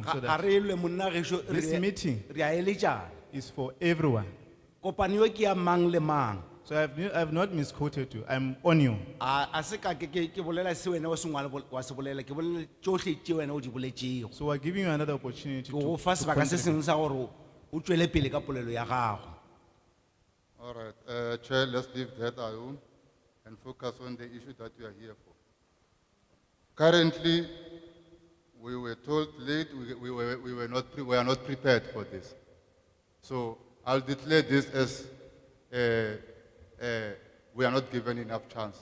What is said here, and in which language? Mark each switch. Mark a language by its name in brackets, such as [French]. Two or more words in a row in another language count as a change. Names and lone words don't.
[English] So [Northern Sotho] Ga [English] that [Northern Sotho] re lwe monna gešo, [English] this meeting [Northern Sotho] re a eletšana. [English] is for everyone. [Northern Sotho] Kopano yo ke ya mang le mang. [English] So I've not misquoted you, I'm on you. [Northern Sotho] A se ka ke bolela se wena o se ngwala wa se bolela, ke bolela tšohle tše wena o di boletšego. [English] So we're giving you another opportunity [Northern Sotho] Ke go fa sebaka se sengwe sa gore o tšwele pele ka polelo ya gago. [English] All right, Chair, let's leave that alone and focus on the issue that we are here for. Currently, we were told late, we are not prepared for this. So I'll declare this as we are not given enough chance.